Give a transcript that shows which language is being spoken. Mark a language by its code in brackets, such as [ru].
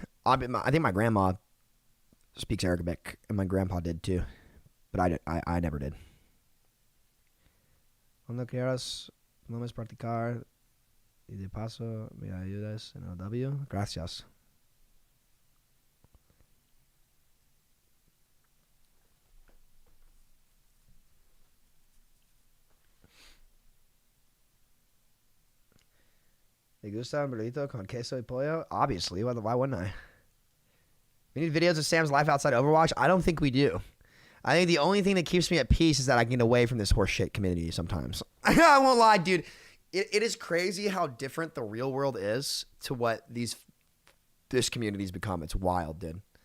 [en] I think my grandma speaks Arabic, and my grandpa did too, but I never did. [es] Cuando quieras, podemos practicar y de paso me ayudas en el W. Gracias. ¿Te gusta un burrito con queso y pollo? [en] Obviously. Why wouldn't I? We need videos of Sam's life outside Overwatch? I don't think we do. I think the only thing that keeps me at peace is that I can get away from this horseshit community sometimes. I won't lie, dude. It is crazy how different the real world is to what this community's become. It's wild, dude.